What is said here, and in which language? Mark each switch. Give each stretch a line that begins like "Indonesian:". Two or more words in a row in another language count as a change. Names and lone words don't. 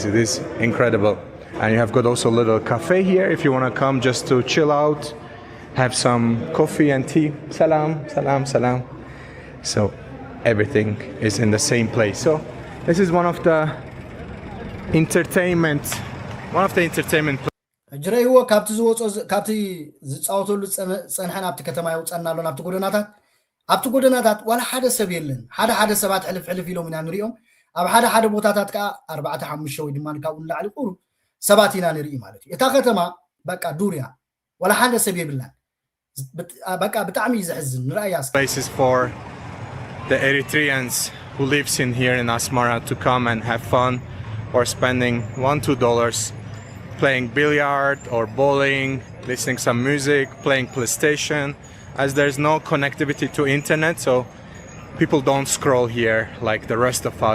English: It is incredible. And you have got also a little cafe here if you want to come just to chill out, have some coffee and tea.
Arabic: Salam, salam, salam.
English: So everything is in the same place. So this is one of the entertainment
Tigrinya: እጅረይዎ ካብቲ ዝወጾ ካብቲ ዝፃወተሉ ፀንሐን ኣብቲ ከተማ ይውፀናሎ ኣብቲ ጎደናታት ዋላ ሓደ ሰብ የለን ሓደ ሰባት ሕልፍ ኢሎም ኢና ንሪኦም ኣብ ሓደ ቦታታት ከዓ 4-5 ወይ ድማ ካብኡ ንላዕሊ ቁሩ ሰባት ኢና ንርኢ ማለት እዩ እታ ከተማ በቃ ዱርያ ዋላ ሓደ ሰብ የብላን በቃ ብጣዕሚ ዘሕዝን ንራእያስ
English: places for the Eritreans who lives in here in Asmara to come and have fun or spending $1-2 playing billiard or bowling, listening some music, playing PlayStation, as there's no connectivity to internet, so people don't scroll here like the rest of us.